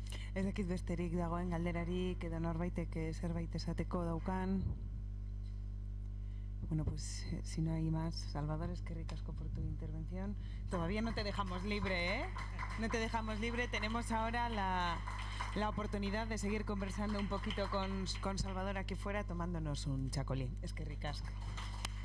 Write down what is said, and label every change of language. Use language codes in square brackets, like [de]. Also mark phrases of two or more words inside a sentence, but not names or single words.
[eu] Ez dakit besterik dagoen galderarik edo norbaitek zerbait esateko daukan. [es] Bueno, pues si no hay más, Salvador, [eu] eskerrik asko [es] por tu intervención. Todavía no te dejamos libre, ¿eh? No te dejamos libre. Tenemos ahora la oportunidad de seguir conversando un poquito con Salvador aquí fuera, tomándonos un chacolín. [eu] Eskerrik asko.